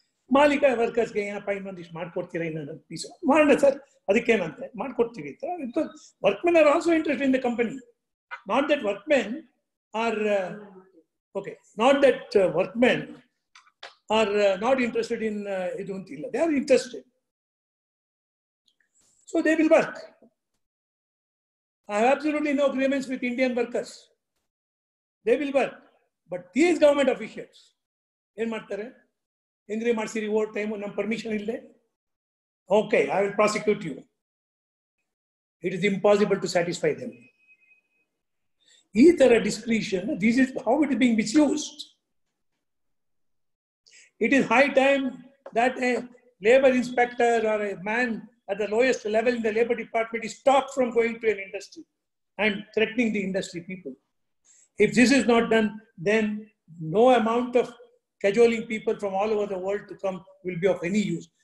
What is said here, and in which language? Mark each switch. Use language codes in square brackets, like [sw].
[kn] ಮಾಲೀಕ ವರ್ಕರ್ಸ್ಗೆ ಏನಪ್ಪ ಇನ್ನೊಂದಿಷ್ಟು ಮಾಡ್ಕೊಡ್ತೀರಾ, ಇನ್ನೊಂದು ಪೀಸ್ ಮಾಡೋಣ ಸರ್, ಅದಕ್ಕೇನಂತೆ ಮಾಡ್ಕೊಡ್ತೀವಿ ಅಂತ. [en] Workmen are also interest in the company. Not that workmen are okay, not that workmen are not interested in [kn] ಇದು ಅಂತಿಲ್ಲ, [en] They are interested. So they will work. I have absolutely no agreements with Indian workers. They will work. But these government officials, [kn] ಏನು ಮಾಡ್ತಾರೆ? ಎಂಗ್ರಿ ಮಾಡಿಸಿರಿ over time, ನಮ್ಮ permission ಇಲ್ಲದೆ, [en] Okay I will prosecute you. It is impossible to satisfy them. [kn] ಈ ತರ [en] Discretion, this is how it is being misused. It is high time that a labor inspector or a man at the lowest level in the labor department is stopped from going to an industry and threatening the industry people. If this is not done, then no amount of cajoling people from all over the world to come will be of any use.